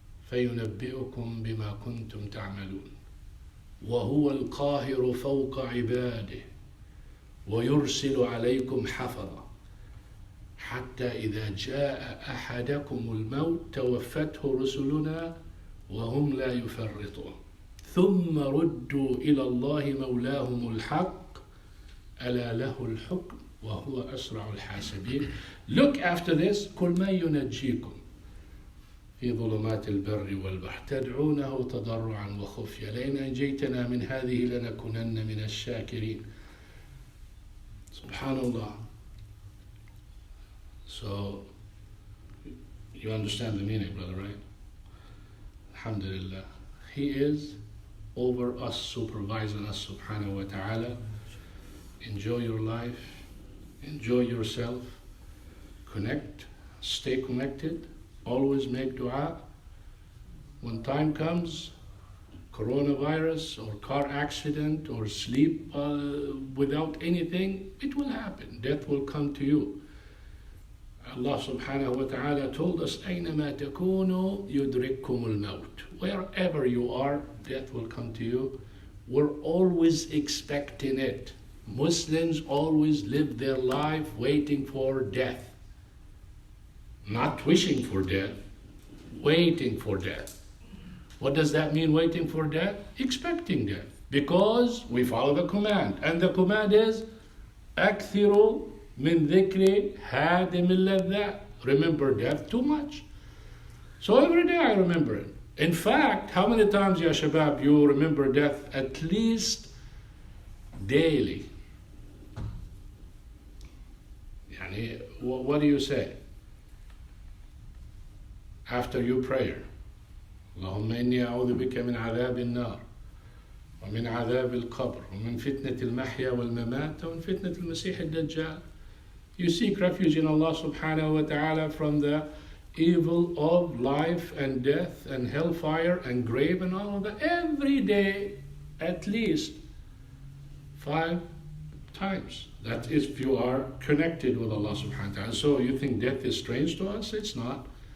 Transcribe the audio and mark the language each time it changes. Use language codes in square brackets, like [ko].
[ar] فينبئكم بما كنتم تعملون وهو القاهر فوق عباده ويرسل عليكم حفظة حتى إذا جاء أحدكم الموت توفته رسلنا وهم لا يفرطون ثم ردوا إلى الله مولاهم الحق ألا له الحكم وهو أسرع الحاسبين. [en] Look after this. [ar] كل ما ينجيكم في ظلمات البر والبحر تدعونه تضرعا وخفيا لئن أنجيتنا من هذه لنكونن من الشاكرين. Subhanallah. [en] So you understand the meaning, brother, right? Alhamdulillah. He is over us, supervising us, subhanahu wa ta'ala. Enjoy your life, enjoy yourself, connect, stay connected, always make dua. When time comes, coronavirus or car accident or sleep without anything, it will happen. Death will come to you. Allah subhanahu wa ta'ala told us, [ar] أَيْنَمَا تَكُونُوا يُدْرِكْكُمُ الْمَوْتِ. [en] Wherever you are, death will come to you. We're always expecting it. Muslims always live their life waiting for death. Not wishing for death, waiting for death. What does that mean, waiting for death? Expecting death. Because we follow the command. And the command is [ar] أكثروا من ذكر هادم اللذات. [en] Remember death too much. So every day I remember it. In fact, how many times, ya shabab, you remember death? At least daily. Yani, what do you say after your prayer? [ar] اللهم إني أعوذ بك من عذاب النار ومن عذاب القبر ومن فتنة المحيا والممات ومن فتنة المسيح الدجال. [en] You seek refuge in Allah subhanahu wa ta'ala from the evil of life and death and hellfire and grave and all of that. Every day, at least 5 times. That is if you are connected with Allah subhanahu wa ta'ala. So you think death is strange to us? It's not.